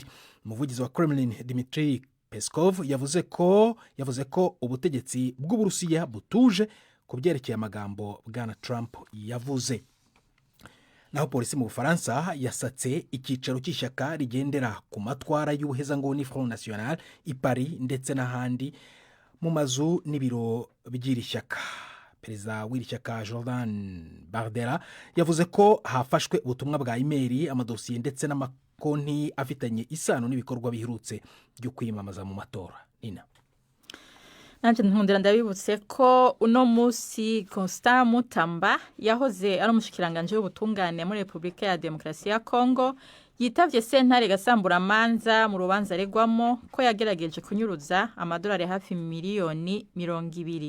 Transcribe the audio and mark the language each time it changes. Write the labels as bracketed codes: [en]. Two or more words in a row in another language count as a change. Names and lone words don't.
[rw] Umuvugizi wa Kremlin Dmitry Peskov yavuze ko ubutegetsi bw'Uburusiya butuje ku byerekeye amagambo bwana Trump yavuze. Naho polisi mu Bufaransa yasatse icyicaro cy'ishyaka rigendera ku matwara y'ubuhezanguni Front National i Paris ndetse n'ahandi mu mazu n'ibiro by'iri shyaka. Perezida w'iri shyaka Jordan Bardella yavuze ko hafashwe ubutumwa bwa email, amadosiye ndetse n'amakonti afitanye isano n'ibikorwa biherutse byo kwiyamamaza mu matora. Nina [rn] Nanje nkundira ndabibutse ko uno musi Constant Mutamba yahoze ari umushikiranganje w'ubutungane muri Republika ya Demokarasi ya Kongo yitavye sentare gasamburamanza mu rubanza regwamo ko yagerageje kunyuruza amadolari hafi miliyoni 200.